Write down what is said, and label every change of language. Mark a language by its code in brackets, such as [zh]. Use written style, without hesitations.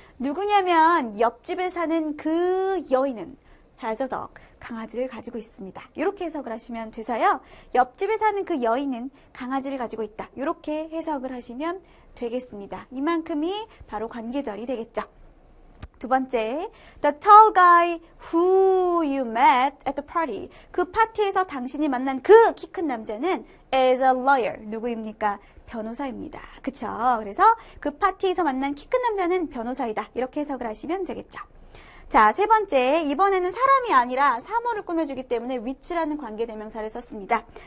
[ko] 누구냐면 옆집에 사는 그 여인은 [en] has a dog, [ko] 강아지를 가지고 있습니다. 이렇게 해석을 하시면 돼서요. 옆집에 사는 그 여인은 강아지를 가지고 있다. 이렇게 해석을 하시면 되겠습니다. 이만큼이 바로 관계절이 되겠죠. 두 번째, [en] the tall guy who you met at the party. [ko] 그 파티에서 당신이 만난 그 키 큰 남자는 [en] is a lawyer. [ko] 누구입니까? 변호사입니다. 그쵸? 그래서 그 파티에서 만난 키 큰 남자는 변호사이다. 이렇게 해석을 하시면 되겠죠. 자, 세 번째, 이번에는 사람이 아니라 사물을 꾸며주기 때문에 which라는 관계대명사를 썼습니다.